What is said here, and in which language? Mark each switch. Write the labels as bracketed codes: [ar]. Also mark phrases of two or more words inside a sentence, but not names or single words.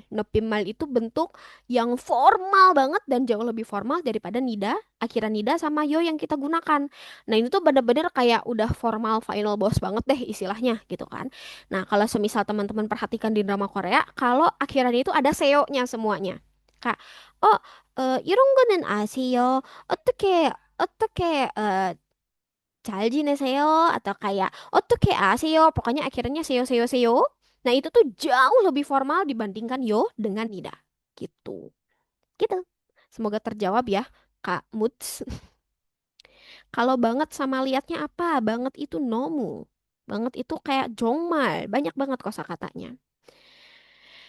[id] Nopimmal itu bentuk yang formal banget dan jauh lebih formal daripada nida, akhiran nida sama yo yang kita gunakan. Nah, ini tuh bener-bener kayak udah formal final boss banget deh istilahnya gitu kan. Nah, kalau semisal teman-teman perhatikan di drama Korea, kalau akhirannya itu ada seo-nya semuanya. Kak, [ko] oh, 이런 거는 아세요? 어떻게 잘 지내세요? [id] Atau kayak [ko] 어떻게 아세요? [id] Pokoknya akhirnya seyo seyo seyo. Nah, itu tuh jauh lebih formal dibandingkan yo dengan nida. Gitu. Gitu. Semoga terjawab ya, Kak Muts. Kalau banget sama liatnya apa? Banget itu nomu. Banget itu kayak jongmal. Banyak banget kosakatanya.